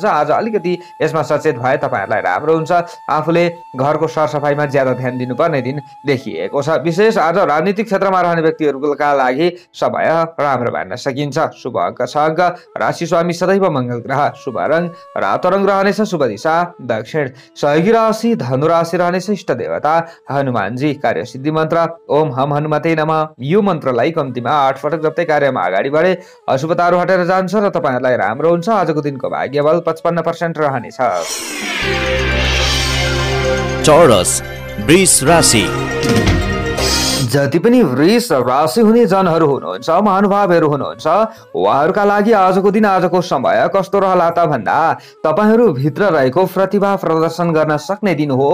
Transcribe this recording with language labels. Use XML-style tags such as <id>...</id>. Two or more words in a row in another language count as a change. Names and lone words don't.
<ne>आज अलिकति यसमा सचेत भए तपाईँहरूलाई राम्रो हुन्छ। आफूले घरको सरसफाइमा ज्यादा ध्यान दिनुपर्ने दिन देखिएको छ। विशेष आज राजनीतिक क्षेत्रमा रहने व्यक्तिहरूका लागि समय राम्रो मान्न सकिन्छ। शुभ अङ्क 6 अङ्क, राशि स्वामी सदैव मङ्गल ग्रह, शुभ रङ रातो रङ रहनेछ, शुभ दिशा दक्षिण, सहयोगी राशि धनु राशि रहनेछ, इष्ट देवता हनुमानजी, कार्य सिद्धि मन्त्र</ne> <sa>ओम हम हनुमते नमः।</sa> <ne>यो मन्त्रलाई कम्तीमा 8 पटक जप्दै कार्यमा अगाडि बढे अशुभताहरू हटेर जान्छ र तपाईँहरूलाई राम्रो हुन्छ। आजको दिनको भाग्य बल 55% रहनेछ। चौरस वृष राशि। जति पनि वृष राशि हुने जनहरू हुनुहुन्छ, महानुभावहरू हुनुहुन्छ, उहाँहरूका लागि आजको दिन, आजको समय कस्तो रहला त भन्दा तपाईँहरू भित्र रहेको प्रतिभा प्रदर्शन गर्न सक्ने दिन हो।</ne>